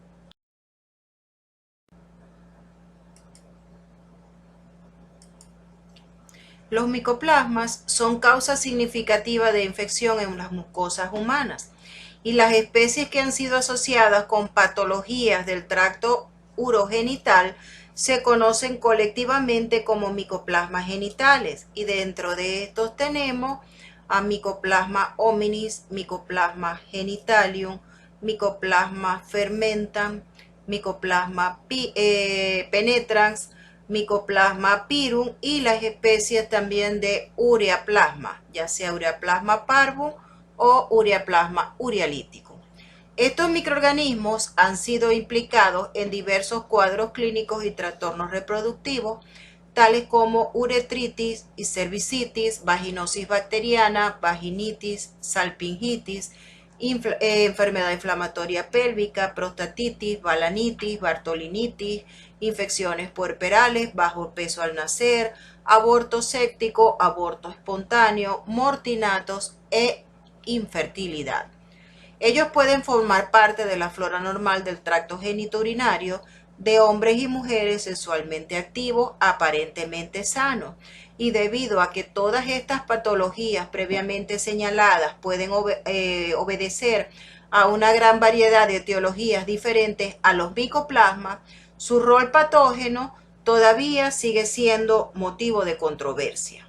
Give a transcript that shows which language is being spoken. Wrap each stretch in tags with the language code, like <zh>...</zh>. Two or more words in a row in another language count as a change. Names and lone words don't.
<es>Los micoplasmas son causa significativa de infección en las mucosas humanas y las especies que han sido asociadas con patologías del tracto urogenital se conocen colectivamente como micoplasmas genitales, y dentro de estos tenemos a Mycoplasma hominis, Mycoplasma genitalium, Mycoplasma fermentam, Mycoplasma penetrans, Mycoplasma pirum y las especies también de Ureaplasma, ya sea Ureaplasma parvum o Ureaplasma urealyticum. Estos microorganismos han sido implicados en diversos cuadros clínicos y trastornos reproductivos, tales como uretritis y cervicitis, vaginosis bacteriana, vaginitis, salpingitis, enfermedad inflamatoria pélvica, prostatitis, balanitis, bartolinitis, infecciones puerperales, bajo peso al nacer, aborto séptico, aborto espontáneo, mortinatos e infertilidad. Ellos pueden formar parte de la flora normal del tracto genitourinario de hombres y mujeres sexualmente activos, aparentemente sanos, y debido a que todas estas patologías previamente señaladas pueden obedecer a una gran variedad de etiologías diferentes a los micoplasmas, su rol patógeno todavía sigue siendo motivo de controversia.</es>